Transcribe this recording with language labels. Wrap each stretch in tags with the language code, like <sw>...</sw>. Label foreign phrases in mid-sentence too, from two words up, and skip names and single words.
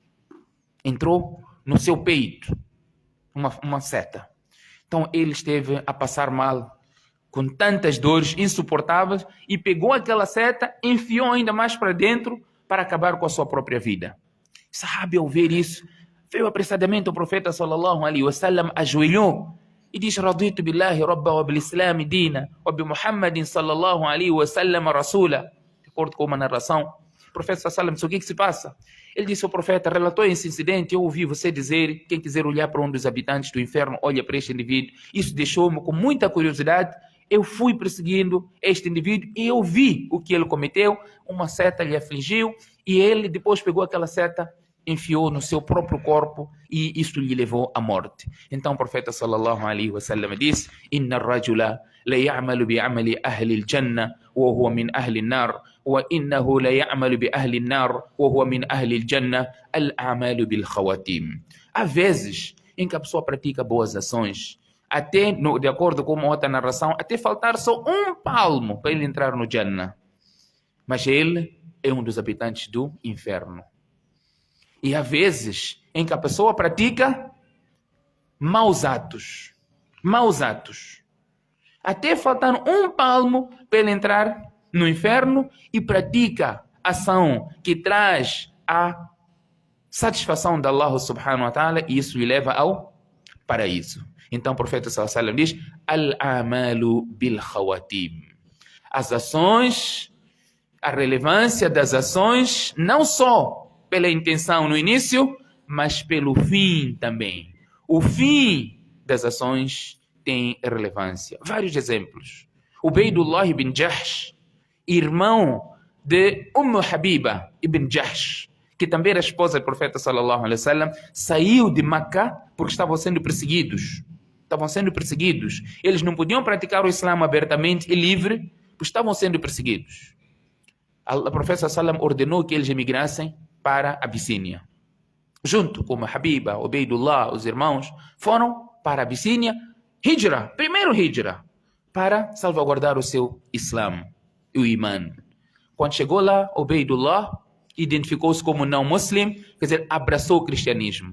<pt>Entrou no seu peito uma seta. Então ele esteve a passar mal, com tantas dores insuportáveis, e pegou aquela seta, enfiou ainda mais para dentro para acabar com a sua própria vida. O sahabi, ao ver isso, veio apressadamente ao profeta</pt> <ar>صلى الله عليه وسلم,</ar> <pt>ajoelhou e diz:</pt> <ar>"رضيت بالله ربا وبالإسلام دينا وبمحمد صلى الله عليه وسلم رسولا."</ar> <pt>De acordo com uma narração, o profeta</pt> <ar>صلى الله عليه وسلم</ar> <pt>disse: "O que se passa?" Ele disse ao profeta: "Relatou esse incidente, eu ouvi você dizer, quem quiser olhar para um dos habitantes do inferno, olha para este indivíduo. Isso deixou-me com muita curiosidade. Eu fui perseguindo este indivíduo e eu vi o que ele cometeu. Uma seta lhe afligiu e ele depois pegou aquela seta, enfiou no seu próprio corpo e isso lhe levou à morte." Então o profeta</pt> <ar>صلى الله عليه وسلم disse: "إن الرجل ليعمل بعمل أهل الجنة وهو من أهل النار وإنه ليعمل بأهل النار وهو من أهل الجنة الأعمال بالخواتيم."</ar> <pt>Há vezes em que a pessoa pratica boas ações, até, de acordo com uma outra narração, até faltar só um palmo para ele entrar no Jannah. Mas ele é um dos habitantes do inferno. E há vezes em que a pessoa pratica maus atos. Até faltar um palmo para ele entrar no inferno, e pratica ação que traz a satisfação de Allah</pt> <ar>سبحانه وتعالى,</ar> <pt>e isso lhe leva ao paraíso. Então o profeta</pt> <ar>صلى الله عليه وسلم</ar> <pt>diz:</pt> <ar>"الأعمال بالخواتيم."</ar> <pt>As ações, a relevância das ações, não só pela intenção no início, mas pelo fim também. O fim das ações tem relevância. Vários exemplos. Ubaydullah ibn Jahsh, irmão de Habiba ibn Jahsh, que também era esposa do profeta</pt> <ar>صلى الله عليه وسلم,</ar> <pt>saiu de Meca porque estavam sendo perseguidos. Eles não podiam praticar o Islã abertamente e livre, porque estavam sendo perseguidos. O profeta</pt> <ar>صلى الله عليه وسلم</ar> <pt>ordenou que eles emigrassem para a Abissínia. Junto com Habiba, Ubaydullah, os irmãos, foram para a Abissínia, primeiro hijra, para salvaguardar o seu Islã e o Iman. Quando chegou lá, Ubaydullah identificou-se como não muslim, quer dizer, abraçou o cristianismo.</pt>